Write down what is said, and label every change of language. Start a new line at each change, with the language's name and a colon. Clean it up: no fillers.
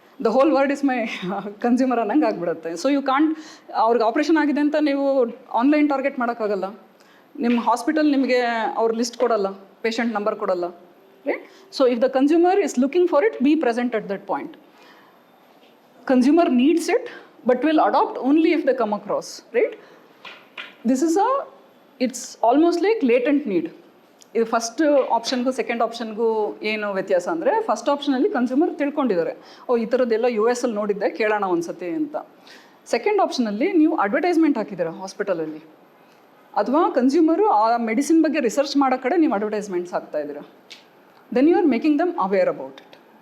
English: the whole world is my consumer
Kannada: ಅನ್ನಂಗೆ ಆಗಿಬಿಡುತ್ತೆ. So you can't, ಅವ್ರಿಗೆ ಆಪ್ರೇಷನ್ ಆಗಿದೆ ಅಂತ ನೀವು ಆನ್ಲೈನ್ ಟಾರ್ಗೆಟ್ ಮಾಡೋಕ್ಕಾಗಲ್ಲ. ನಿಮ್ಮ ಹಾಸ್ಪಿಟಲ್ ನಿಮಗೆ ಅವ್ರ ಲಿಸ್ಟ್ ಕೊಡಲ್ಲ, ಪೇಷಂಟ್ ನಂಬರ್ ಕೊಡಲ್ಲ, right?
English: So if the consumer is looking for it, be present at that point. Consumer needs it, but will adopt only if they come across, right? This is it's almost like latent need.
Kannada: ಇದು first ಆಪ್ಷನ್ಗೂ second ಆಪ್ಷನ್ಗೂ ಏನು ವ್ಯತ್ಯಾಸ ಅಂದರೆ, first ಆಪ್ಷನಲ್ಲಿ consumer ತಿಳ್ಕೊಂಡಿದ್ದಾರೆ, ಓ ಈ ಥರದ್ದೆಲ್ಲ US ಅಲ್ಲಿ ನೋಡಿದ್ದೆ, ಕೇಳೋಣ ಒಂದ್ಸತಿ ಅಂತ. ಸೆಕೆಂಡ್ ಆಪ್ಷನಲ್ಲಿ ನೀವು ಅಡ್ವರ್ಟೈಸ್ಮೆಂಟ್ ಹಾಕಿದ್ದೀರಾ ಹಾಸ್ಪಿಟಲಲ್ಲಿ, ಅಥವಾ ಕನ್ಸ್ಯೂಮರು ಆ ಮೆಡಿಸಿನ್ ಬಗ್ಗೆ ರಿಸರ್ಚ್ ಮಾಡೋ ಕಡೆ ನೀವು ಅಡ್ವರ್ಟೈಸ್ಮೆಂಟ್ಸ್ ಹಾಕ್ತಾ ಇದ್ದೀರಾ,
English: Then you are making them aware about it.